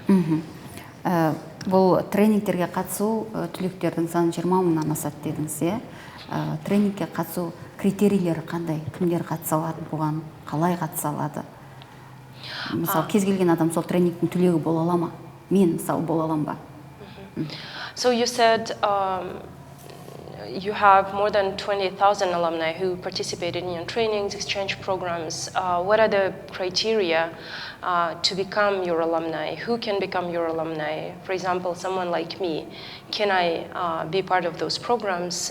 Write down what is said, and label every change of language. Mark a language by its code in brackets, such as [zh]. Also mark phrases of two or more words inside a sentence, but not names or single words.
[kk] Бұл тренингтерге қатысу түлектердің саны 20 мыңнан асады дедіңіз. Тренингке қатысу критерийлері қандай? Кімдер қатыса алады бұған? Қалай қатыса алады? Мысалы, кез келген адам сол тренингтің түлегі бола ала ма? Мен мысалы бола алам ба? [en] So you said you have more than 20,000 alumni who participated in your trainings, exchange programs. What are the criteria to become your alumni? Who can become your alumni? For example, someone like me, can I be part of those programs?